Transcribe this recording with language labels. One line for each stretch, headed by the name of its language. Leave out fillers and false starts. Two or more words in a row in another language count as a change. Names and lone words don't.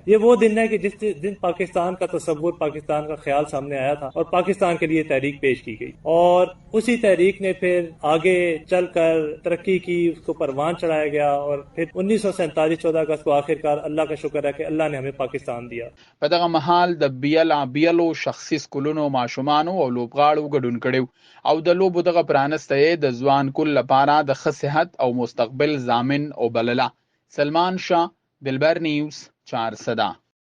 Urdu: یہ وہ دن ہے کہ جس دن پاکستان کا تصور، پاکستان کا خیال سامنے آیا تھا اور پاکستان کے لیے تحریک پیش کی گئی اور اسی تحریک نے پھر آگے چل کر ترقی کی، اس کو پروان چڑھایا گیا اور پھر 1947 14 اگست کو آخرکار اللہ کا شکر ہے کہ اللہ نے ہمیں پاکستان دیا.
Pashto: په دغه مهال د بیلو شخصي سکولونو ماشومانو او لوبغاړو ګډون کړي او د لوبو دغه پرانسته د ځوان کل لپاره د ښه صحت او مستقبل ضامن او بلله. سلمان شاه، دلبر نیوز، چارسده.